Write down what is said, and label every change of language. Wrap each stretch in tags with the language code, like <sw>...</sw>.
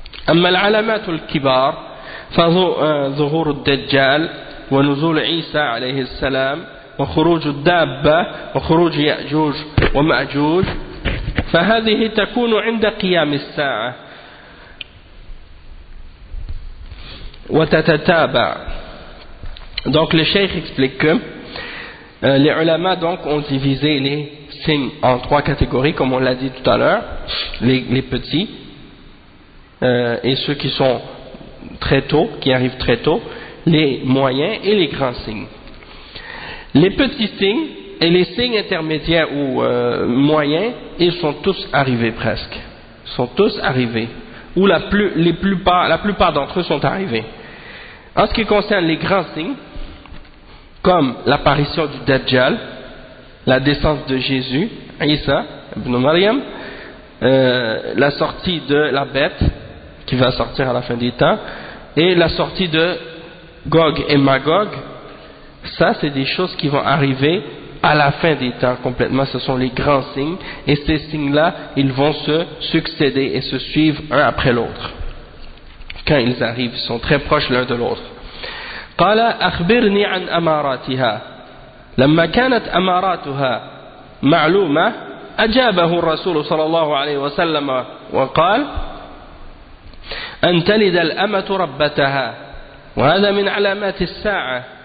<ar>أما العلامات الكبار فظهور الدجال ونزول عيسى عليه السلام وخروج الدابة وخروج يأجوج ومأجوج فهذه تكون عند قيام الساعة وتتتابع.</ar> <fr>Donc le cheikh explique que les ulama donc ont divisé les signes en trois catégories comme on l'a dit tout à l'heure, les petits et ceux qui sont très tôt, qui arrivent très tôt, les moyens et les grands signes. Les petits signes et les signes intermédiaires ou moyens, ils sont tous arrivés presque. Ils sont tous arrivés. Ou la plupart d'entre eux sont arrivés. En ce qui concerne les grands signes, comme l'apparition du Dajjal, la descente de Jésus, Isa, Ibn Maryam, la sortie de la bête, qui va sortir à la fin des temps, et la sortie de Gog et Magog, ça c'est des choses qui vont arriver à la fin des temps complètement, ce sont les grands signes, et ces signes-là, ils vont se succéder et se suivre un après l'autre. Quand ils arrivent, ils sont très proches l'un de l'autre.</fr> <ar>قال أخبرني عن أماراتها لما كانت أماراتها معلومة أجابه الرسول صلى الله عليه وسلم وقال أن تلد الأمة ربتها وهذا من علامات الساعة.</ar>